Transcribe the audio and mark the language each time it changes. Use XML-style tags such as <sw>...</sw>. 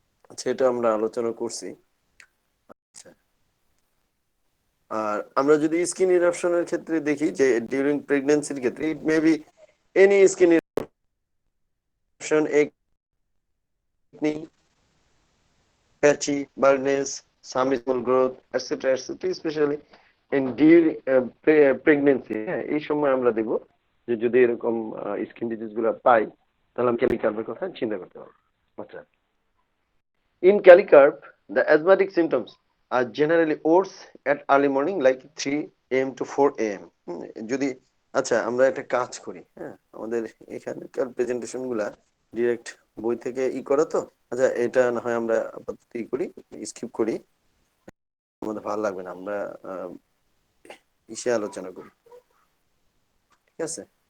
<bn>আচ্ছা, এটা আমরা আলোচনা করছি। আচ্ছা, আর আমরা যদি স্কিন ইরাপশনের ক্ষেত্রে দেখি যে ডিউরিং প্রেগন্যান্সির ক্ষেত্রে</bn> <en>It may be any skin eruption, acne, patchy, baldness, some small growth, etc., etc., especially in during pregnancy.</en> <bn>হ্যাঁ, এই সময় আমরা দেখব যে যদি এরকম স্কিন ডিজিজ গুলো পাই তাহলে আমি ক্যালিকার্ভের কথা চিন্তা করতে পারবো।</bn> <en>আচ্ছা, in Calicarb, the asthmatic symptoms are generally worse at early morning like 3 a.m. to 4 a.m.</en> <bn>যদি আচ্ছা আমরা একটা কাজ করি, হ্যাঁ, আমাদের এখানকার প্রেজেন্টেশন গুলা ডিরেক্ট বই থেকে করো তো। আচ্ছা, এটা না হয় আমরা আপাতত করি, স্কিপ করি, আমাদের ভালো লাগবে না, আমরা আলোচনা করি, ঠিক আছে?</bn>